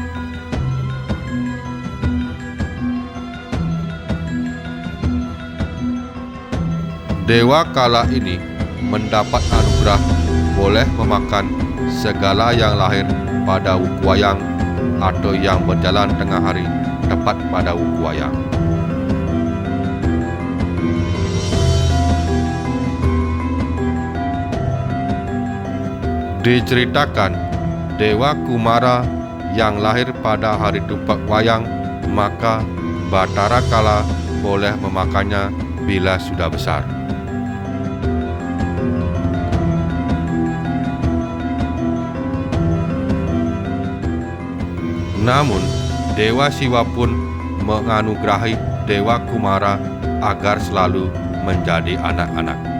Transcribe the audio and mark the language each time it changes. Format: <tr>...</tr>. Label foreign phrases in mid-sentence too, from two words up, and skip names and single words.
<id>Dewa Kala ini mendapat anugerah boleh memakan segala yang lahir pada wuku wayang atau yang berjalan tengah hari tepat pada wuku wayang. Diceritakan Dewa Kumara yang lahir pada hari tumpak wayang, maka Bathara Kala boleh memakannya bila sudah besar. Namun, Dewa Siwa pun menganugerahi Dewa Kumara agar selalu menjadi anak-anak.</id>